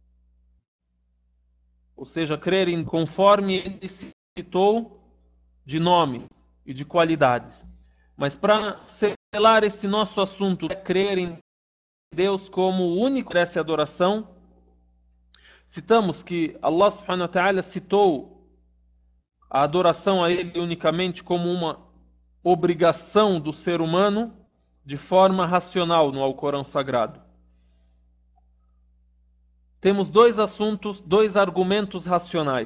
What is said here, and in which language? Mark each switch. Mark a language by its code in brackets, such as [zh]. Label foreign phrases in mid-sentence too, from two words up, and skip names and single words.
[pt] Ou seja, crer em conforme ele citou de nomes e de qualidades. Mas para selar esse nosso assunto, crer em Deus como o único que merece adoração, citamos que Allah [ar] سبحانه وتعالى [pt] citou a adoração a Ele unicamente como uma obrigação do ser humano de forma racional no Alcorão Sagrado. Temos dois assuntos, dois argumentos racionais.